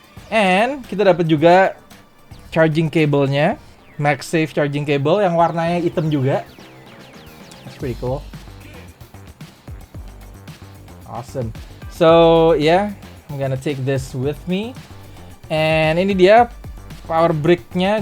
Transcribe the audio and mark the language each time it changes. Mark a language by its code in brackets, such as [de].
[id] And kita dapat juga charging cable-nya, MagSafe charging cable yang warnanya hitam juga. [en] That's pretty cool. Awesome. So yeah, I'm gonna take this with me. [id] And ini dia power brick-nya.